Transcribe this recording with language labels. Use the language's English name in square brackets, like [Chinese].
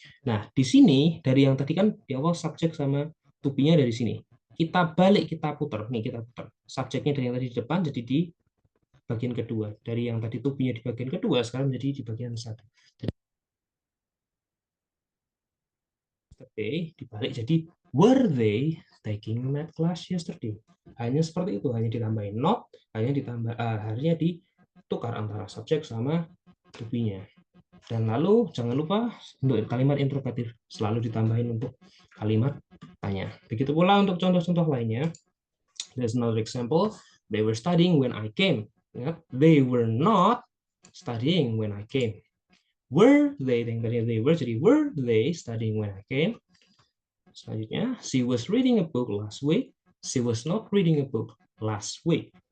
[Indonesian] Nah di sini dari yang tadi kan di awal subjek sama to be-nya dari sini. Kita balik, kita putar. Nih kita putar. Subjeknya dari yang tadi di depan jadi di bagian kedua. Dari yang tadi to be-nya di bagian kedua sekarang jadi di bagian satu. [English] Yesterday [Indonesian] dibalik jadi [English] were they taking math class yesterday. [Indonesian] Hanya seperti itu, hanya ditambahin not, hanya ditambah hanya ditukar antara subjek sama to be-nya. Dan lalu jangan lupa untuk kalimat interrogatif selalu ditambahin untuk kalimat tanya. Begitu pula untuk contoh-contoh lainnya. [English] There's another example. They were studying when I came. They were not studying when I came. Were they, they were, jadi were they studying when I came? [Indonesian] Selanjutnya, [English] she was reading a book last week. She was not reading a book last week.